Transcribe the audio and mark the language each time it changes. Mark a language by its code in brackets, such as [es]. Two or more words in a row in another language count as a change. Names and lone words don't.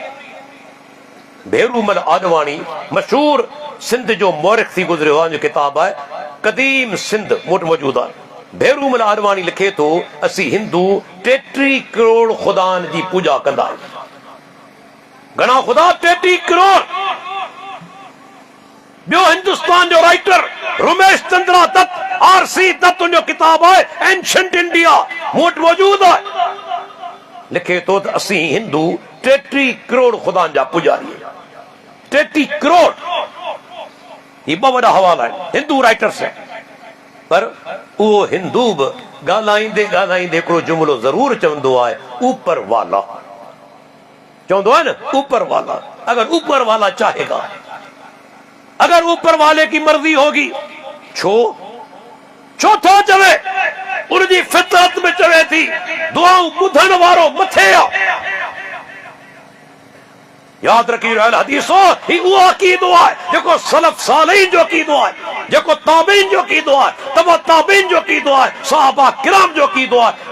[sd] भेरूमल आडवाणी मशहूर सिंध जो मौरिख थी गुज़रियो आहे, जो किताब आहे क़दीम सिंध वटि मौजूदु आहे। भेरूमल आडवाणी लिखे थो, असीं हिंदू 33 करोड़ ख़ुदानि जी पूॼा कंदा आहियूं। घणा ख़ुदा? 33 करोड़। ॿियो हिंदुस्तान जो राइटर रमेश चंद्रा दत्त, आरसी दत्त, जो किताब आहे एंशंट इंडिया, मूं वटि मौजूदु आहे, लिखे थो त असीं हिंदू 33 करोड़ ख़ुदानि जा पुॼारी। 33 करोड़। ही ॿ वॾा हवाला आहिनि हिंदू राइटर्स आहिनि। पर उहो हिंदू बि ॻाल्हाईंदे ॻाल्हाईंदे हिकिड़ो जुमिलो ज़रूर चवंदो आहे, [ur] اوپر والا. [sd] चवंदो आहे न, [ur] اوپر والا۔ اگر اوپر والا چاہے گا، اگر اوپر والے کی مرضی ہوگی, [sd] छो थो चवे? उनजी फितरत में चवे थी दुआऊं ॿुधण वारो मथे आहे। याद रखी हदीसो, ही उहो अक़ीदो आहे जेको सलफ सालिहीन जो अक़ीदो आहे, जेको ताबीन जो अक़ीदो आहे, तबा ताबीन जो अक़ीदो आहे, सहाबा किराम जो अक़ीदो आहे।